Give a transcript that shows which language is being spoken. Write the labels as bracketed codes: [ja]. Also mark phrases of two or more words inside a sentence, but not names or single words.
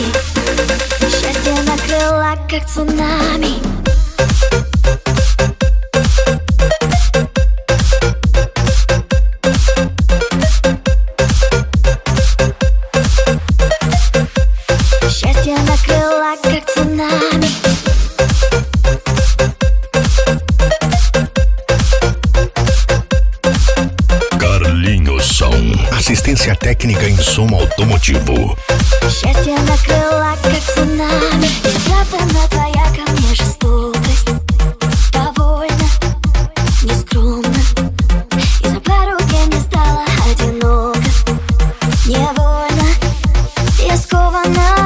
[ru] Счастье накрыло, как цунами. Счастье накрыло, как цунами. [pt] Carlinhos Som. Assistência técnica em som automotivo. [ru] Счастье накрыло, как цунами. Неправда твоя ко мне жестокость. Довольно, нескромно. И за пару дней мне стало одиноко. Невольно, я скована.